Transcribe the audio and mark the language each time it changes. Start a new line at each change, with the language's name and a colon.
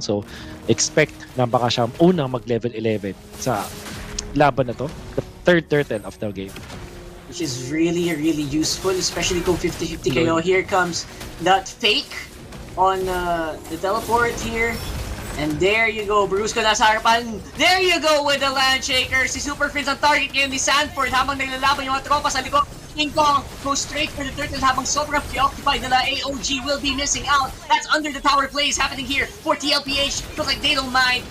Filipino: So, expect na baka siya unang mag-level 11 sa laban na to.
English: The third turtle of the game. Which is really, really useful, especially
Filipino: kung 50-50 kayo.
English: Here comes that fake on the teleport here. And there you go, Brusco
Filipino: nasa harapan.
English: There you go with the Landshaker.
Filipino: Si Super Prince ang target ngayon ni Sanford habang naglalaban yung mga tropa sa likod.
English: King Kong goes straight for the turtle
Filipino: habang sobrang preoccupied nila.
English: AOG will be missing out. That's under the tower plays happening here for TLPH. Looks like they don't mind.